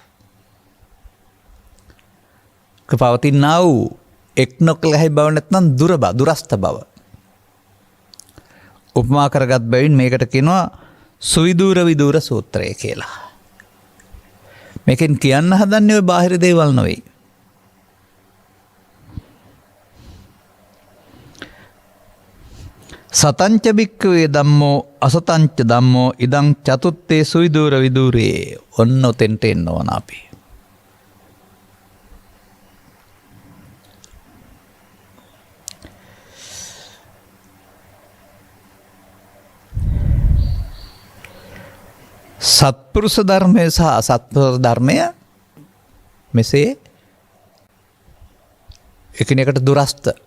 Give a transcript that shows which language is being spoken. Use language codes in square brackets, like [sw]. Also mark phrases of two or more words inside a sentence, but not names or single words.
[si] පවතිනා වූ එක් නොකළ හැයි බව නැත්නම් දුරස්ත බව. උපමා කරගත් බැවින් මේකට කියනවා සුවිදූර විදූර සූත්‍රය කියලා. මේකෙන් කියන්න හදන්නේ ඔය බාහිර දේවල් නෙවෙයි. [pi] සතංච භික්ඛවේ ධම්මෝ අසතංච ධම්මෝ ඉදං චතුත්තේ සුවිදූර විදූරේ. [si] ඔන්න ඔතෙන්ට එන්න ඕන අපි. සත්පුරුෂ ධර්මය සහ අසත්පුරුෂ ධර්මය මෙසේ එකිනෙකට දුරස්ත.